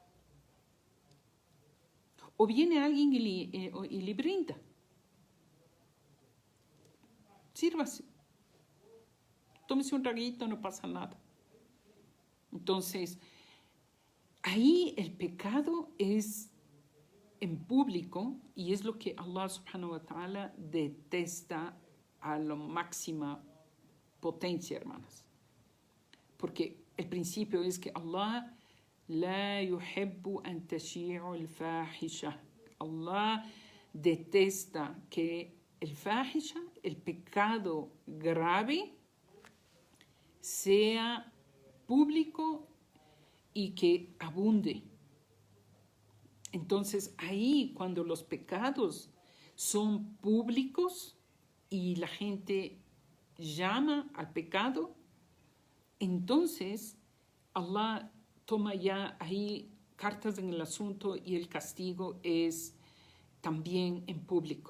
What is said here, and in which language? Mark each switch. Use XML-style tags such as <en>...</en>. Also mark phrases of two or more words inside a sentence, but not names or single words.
<es>O viene alguien y le brinda. Sírvase. Tómese un traguito, no pasa nada. Entonces, ahí el pecado es en público y es lo que Allah</es> <ar>سبحانه وتعالى</ar> <es>detesta a la máxima potencia, hermanas. Porque el principio es que Allah</es> <ar>لا يحب أن تشيع الفاحشة.</ar> <es>Allah detesta que el fahisha, el pecado grave, sea público y que abunde. Entonces ahí, cuando los pecados son públicos y la gente llama al pecado, entonces Allah toma ya ahí cartas en el asunto y el castigo es también en público.</es>